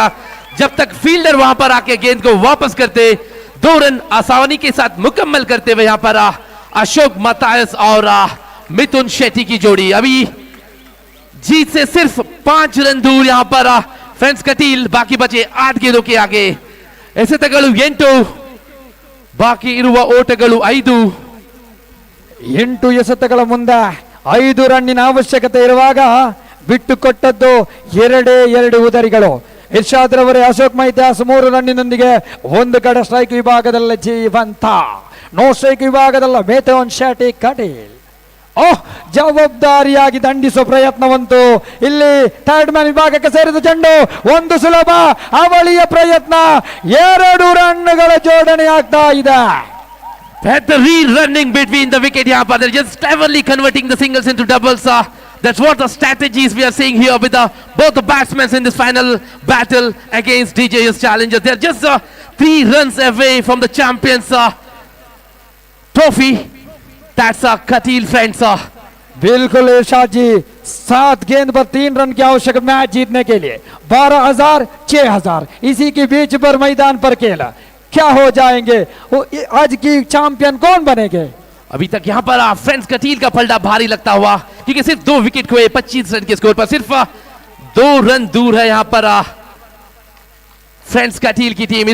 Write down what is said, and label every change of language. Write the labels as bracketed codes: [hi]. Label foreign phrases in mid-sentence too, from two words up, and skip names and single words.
[hi] जब तक फील्डर वहां पर आके गेंद को वापस करते, 2 रन आसानी के साथ मुकम्मल करते हुए यहां पर अशोक मतायस और मिथुन शेट्टी की जोड़ी अभी जीत से सिर्फ 5 रन दूर यहां पर फ्रेंड्स कटील। बाकी बचे 8 गेंदों के आगे। [kn] ಎಸೆತಗಳು 8, ಬಾಕಿ ಇರುವ ಓಟಗಳು 5. 8 ಎಸೆತಗಳ ಮುಂದೆ 5 ರನ್ನಿನ ಅವಶ್ಯಕತೆ ಇರುವಾಗ ಬಿಟ್ಟುಕೊಟ್ಟದ್ದು 2 ಉದರಿಗಳು. ಇರ್ಷಾದ್ ರವರೇ, ಅಶೋಕ್ ಮೈತ್ಯಾಸ್ 3 ರನ್ನಿನೊಂದಿಗೆ 1 ಕಡೆ ಸ್ಟ್ರೈಕ್ ವಿಭಾಗದಲ್ಲಿ ಜೀವಂತ, [en] no strike [kn] ವಿಭಾಗದಲ್ಲಿ ಮಿಥುನ್ ಶೆಟ್ಟಿ ಕಟೀಲ್. ಜವಾಬ್ದಾರಿಯಾಗಿ ದಂಡಿಸುವ ಪ್ರಯತ್ನವಂತೂ ಇಲ್ಲಿ [en] third man [kn] ವಿಭಾಗಕ್ಕೆ ಸೇರಿದ ಚೆಂಡು, ಒಂದು ಸುಲಭ ಅವಳಿಯ ಪ್ರಯತ್ನ, 2 ರನ್ಗಳ ಜೋಡಣೆ ಆಗ್ತಾ ಇದೆ. [en] Better running between the wicket here, but they're just cleverly converting the singles into doubles. That's what the strategies we are seeing here with both the batsmen in this final battle against DJ's challengers. They're just 3 runs away from the champions trophy. That's Katil friends. [hi] बिल्कुल इरशाद जी, 7 गेंद पर 3 रन की आवश्यक मैच जीतने के लिए 12,000 6,000 इसी के बीच पर मैदान पर खेला। क्या हो जाएंगे, आज की चैंपियन कौन बनेंगे? अभी तक यहां पर फ्रेंड्स कटील का पलड़ा भारी लगता हुआ, क्योंकि सिर्फ 2 विकेट खोए 25 रन के स्कोर पर सिर्फ 2 रन दूर है यहां पर फ्रेंड्स कटील की टीम।